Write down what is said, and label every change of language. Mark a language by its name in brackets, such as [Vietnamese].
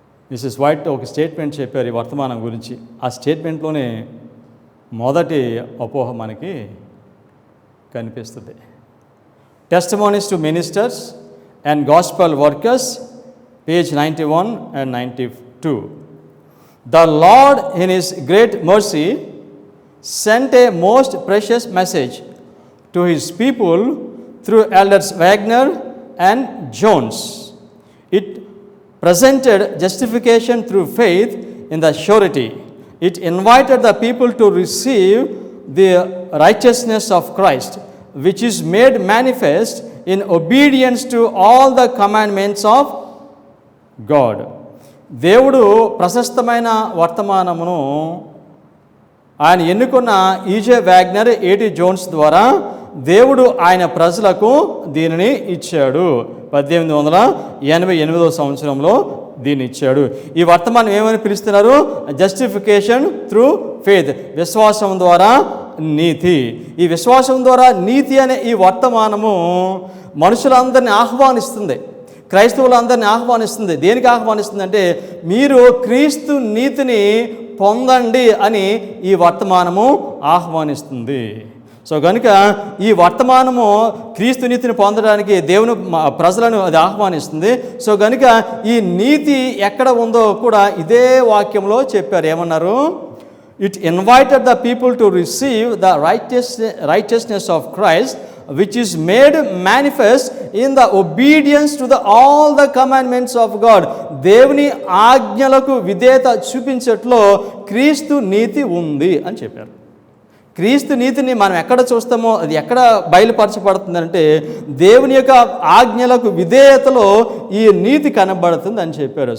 [Telugu] Mrs white ఒక statement చెప్పారు ఈ వర్తమానం గురించి. ఆ స్టేట్మెంట్లోనే మొదటి అపోహ మనకి కనిపిస్తుంది. Testimonies to ministers and gospel workers, page 91 and 92. [English] The Lord in His great mercy sent a most precious message to His people through elders Wagner and Jones. It presented justification through faith in the surety. It invited the people to receive the righteousness of Christ, which is made manifest in obedience to all the commandments of God. [Telugu] దేవుడు ప్రశస్తమైన వర్తమానమును ఆయన ఎన్నుకున్న EJ Wagner, ఏటీ Jones ద్వారా దేవుడు ఆయన ప్రజలకు దీనిని ఇచ్చాడు. 1888 సంవత్సరంలో దీన్ని ఇచ్చాడు. ఈ వర్తమానం ఏమని పిలుస్తున్నారు? [English] justification through faith, [Telugu] విశ్వాసం ద్వారా నీతి. ఈ విశ్వాసం ద్వారా నీతి అనే ఈ వర్తమానము మనుషులందరినీ ఆహ్వానిస్తుంది, క్రైస్తవులందరినీ ఆహ్వానిస్తుంది. దేనికి ఆహ్వానిస్తుంది అంటే, మీరు క్రీస్తు నీతిని పొందండి అని ఈ వర్తమానము ఆహ్వానిస్తుంది. సో కనుక ఈ వర్తమానము క్రీస్తు నీతిని పొందడానికి దేవుని ప్రజలను అది ఆహ్వానిస్తుంది. సో కనుక ఈ నీతి ఎక్కడ ఉందో కూడా ఇదే వాక్యంలో చెప్పారు. ఏమన్నారు? [English] It invited the people to receive the righteousness of Christ which is made manifest in the obedience to all the commandments of God. [Telugu] దేవుని ఆజ్ఞలకు విధేయత చూపించట్లో క్రీస్తు నీతి ఉంది అని చెప్పారు. క్రీస్తు నీతిని మనం ఎక్కడ చూస్తామో అది ఎక్కడ బయలుపరచబడుతుందంటే దేవుని యొక్క ఆజ్ఞలకు విధేయతలో ఈ నీతి కనబడుతుంది అని చెప్పారు.